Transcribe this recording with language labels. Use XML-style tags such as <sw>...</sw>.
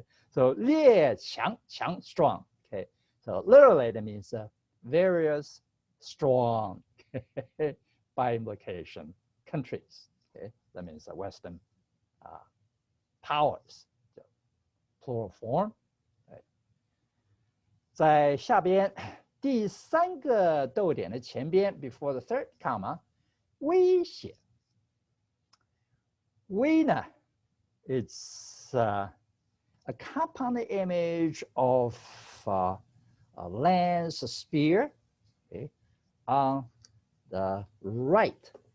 <en>So 列强, strong. So literally that means various, strong, by implication, countries. That means Western powers, plural form.</en> <zh>在下边第三个逗点的前边</zh> <en>before the third comma,</en> <zh>威胁。</zh> <en>威呢 it's a compound image of a lance, a spear, on the right.</en>